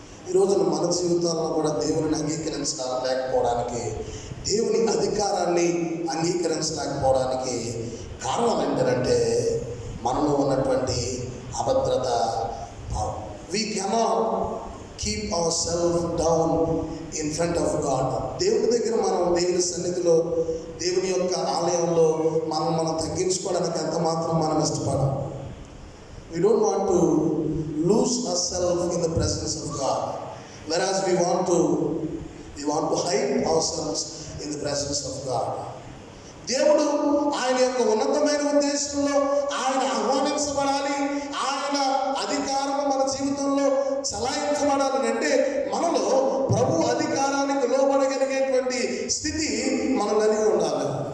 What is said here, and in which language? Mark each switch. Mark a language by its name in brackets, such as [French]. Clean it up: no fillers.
[Telugu] ఈరోజున మన జీవితాల్లో కూడా దేవుని అంగీకరించలేకపోవడానికి, దేవుని అధికారాన్ని అంగీకరించలేకపోవడానికి కారణం ఏంటంటే మనలో ఉన్నటువంటి అభద్రత భావం. [English] We cannot keep ourselves down in front of God. [Telugu] దేవుని దగ్గర మనం, దేవుని సన్నిధిలో, దేవుని యొక్క ఆలయంలో మనం తగ్గించుకోవడానికి ఎంత మాత్రం మనం ఇష్టపడం. [English] We don't want to lose ourselves in the presence of God, whereas we want to hide ourselves in the presence of God. [Telugu] దేవుడు ఆయన యొక్క ఉన్నతమైన ఉద్దేశంలో ఆయన ఆహ్వానించబడాలి, ఆయన అధికారం మన జీవితంలో చలాయించబడాలి అంటే మనలో ప్రభు అధికారానికి లోబడగలిగేటువంటి స్థితి మనం కలిగి ఉండాలి.